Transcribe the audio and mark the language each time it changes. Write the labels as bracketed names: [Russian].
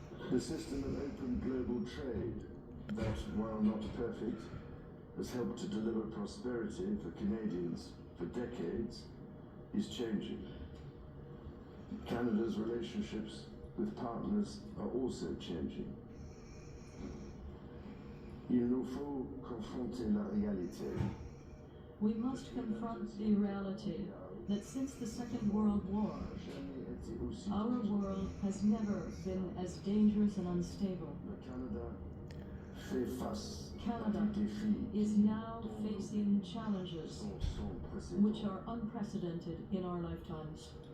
[English] The system of open global trade that, while not perfect, has helped to deliver prosperity for Canadians for decades, is changing. Canada's relationships with partners are also changing. [French] Il nous faut confronter la réalité. [English] We must confront the reality that since the Second World War, our world has never been as dangerous and unstable. Canada is now facing challenges which are unprecedented in our lifetimes.